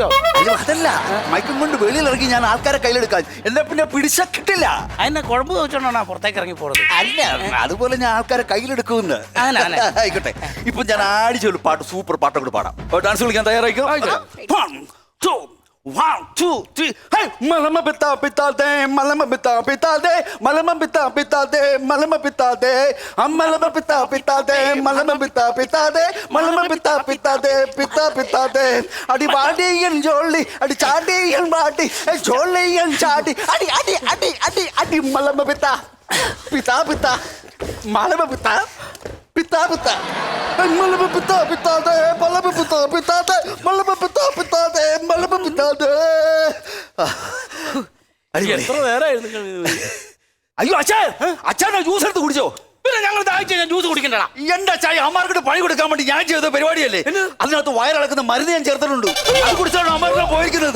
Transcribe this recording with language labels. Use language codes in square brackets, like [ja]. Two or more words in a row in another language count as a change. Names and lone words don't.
[ml] അയ്യോ, അതല്ല, മൈക്കും കൊണ്ട് വെളിയിലിറങ്ങി ഞാൻ ആൾക്കാരെ കയ്യിലെടുക്കാൻ. എന്നെ പിന്നെ പിടിച്ചാ കിട്ടില്ല. അതിനെ കുഴമ്പ് വെച്ചോണ്ടാണ് പുറത്തേക്ക് ഇറങ്ങി പോണത്. അല്ല, അതുപോലെ ഞാൻ ആൾക്കാരെ കയ്യിലെടുക്കുമെന്ന്. ആയിക്കോട്ടെ, ഇപ്പൊ ഞാൻ അടിച്ചൊരു പാട്ട്, സൂപ്പർ പാട്ടൊക്കെ പാടാം. ഡാൻസ് കളിക്കാൻ തയ്യാറായിക്കോ? 1, 2, 3. Hey, malama pita pita de, malama pita pita de, malama pita pita de, malama pita de, malama pita pita de, malama pita pita de, malama pita pita de, pita de. Adi badi en jolly, adi chadi en badi, jolly en chadi, adi malama pita, pita, malama pita. Pita pita, malama pita pita de, malama pita pita de, malama pita pita de, malama pita de. എത്ര നേരമായിരുന്നു? അയ്യോ അച്ഛാ, അച്ഛാ ജ്യൂസ് എടുത്ത് കുടിച്ചോ? പിന്നെ ഞങ്ങൾ ദാഹിച്ചു കഴിഞ്ഞാൽ ജ്യൂസ് കുടിക്കണ്ടടാ. എന്റെ അച്ഛാ, അമ്മമാർക്ക് പണി കൊടുക്കാൻ വേണ്ടി ഞാൻ ചെയ്ത പരിപാടിയല്ലേ? അതിനകത്ത് വയറിളക്കുന്ന മരുന്ന് ഞാൻ ചേർത്തിട്ടുണ്ട്. അത് കുടിച്ചാണ് അമ്മമാർക്ക് പോയിരിക്കുന്നത്.